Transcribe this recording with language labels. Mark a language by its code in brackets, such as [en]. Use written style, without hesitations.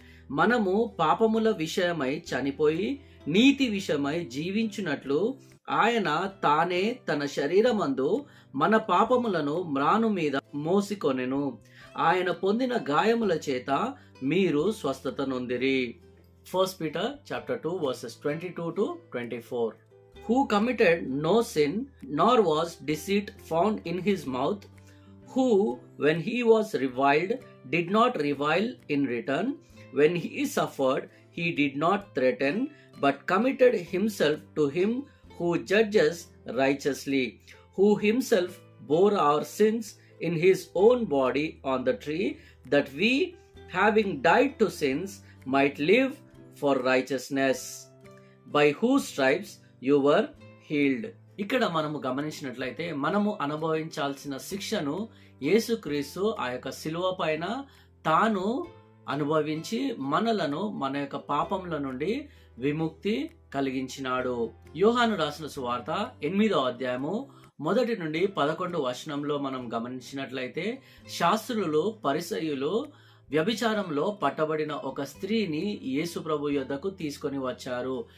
[te] మనము పాపముల విషయమై చనిపోయి నీతి విషయమై జీవించున్నట్లు ఆయన తానే తన శరీరమందు మన పాపములను మ్రాను మీద మోసికొనెను. ఆయన పొందిన గాయముల చేత మీరు స్వస్థత నొందిరి. [en] 1 Peter chapter 2 verses 22 to 24. Who committed no sin, nor was deceit found in his mouth, who, when he was reviled, did not revile in return, when he suffered, he did not threaten, but committed himself to him who judges righteously, who himself bore our sins in his own body on the tree, that we, having died to sins, might live for righteousness, by whose stripes you were healed. [te] ఇక్కడ మనము గమనించినట్లయితే మనము అనుభవించాల్సిన శిక్షను యేసుక్రీస్తు ఆ యొక్క శిలువ పైన తాను అనుభవించి మనలను మన యొక్క పాపముల నుండి విముక్తి కలిగించినాడు. యోహాను రాసిన సువార్త 8వ అధ్యాయము 1 నుండి 11 వచనంలో మనం గమనించినట్లయితే, శాస్త్రులు పరిసయ్యులు వ్యభిచారంలో పట్టబడిన ఒక స్త్రీని యేసు ప్రభు యొద్దకు తీసుకొని వచ్చారు.